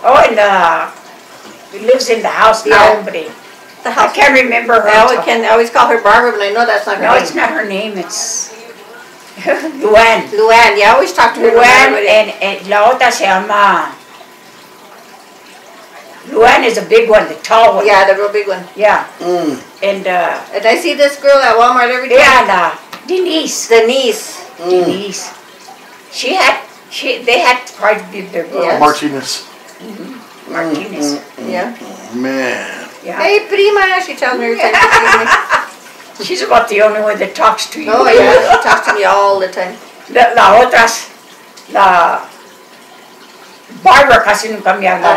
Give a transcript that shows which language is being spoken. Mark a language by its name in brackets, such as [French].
[English] Oh, and who lives in the house now, but I can't remember her. I always call her Barbara, but I know that's not her name. No, it's not her name. It's Luann. Luann, yeah, I always talk to her. [Spanish] Luann and la otra se llama. [English] Luann is a big one, the tall one. Yeah, the real big one. Yeah. And I see this girl at Walmart every day. Yeah, Denise. Denise. They had quite a big girl. Yeah. Martinez. Martinez. Yeah. Man. Yeah. Hey, prima, she tells me every time. She's about the only one that talks to you. Oh, yeah, she talks to me all the time. [Spanish] La otras, la Barbara casi nunca me habla.